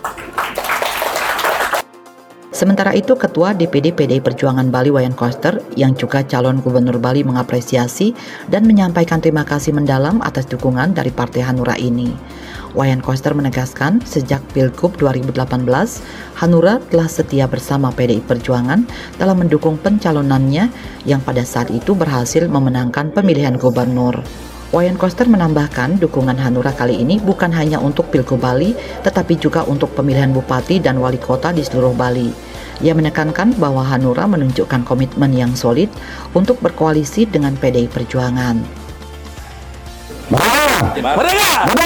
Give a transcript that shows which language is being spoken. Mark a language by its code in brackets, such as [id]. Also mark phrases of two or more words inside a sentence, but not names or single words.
[id] Sementara itu, Ketua DPD PDI Perjuangan Bali Wayan Koster yang juga calon gubernur Bali mengapresiasi dan menyampaikan terima kasih mendalam atas dukungan dari Partai Hanura ini. Wayan Koster menegaskan sejak Pilgub 2018, Hanura telah setia bersama PDI Perjuangan dalam mendukung pencalonannya yang pada saat itu berhasil memenangkan pemilihan gubernur. Wayan Koster menambahkan dukungan Hanura kali ini bukan hanya untuk Pilgub Bali, tetapi juga untuk pemilihan bupati dan wali kota di seluruh Bali. Ia menekankan bahwa Hanura menunjukkan komitmen yang solid untuk berkoalisi dengan PDI Perjuangan. Merdeka!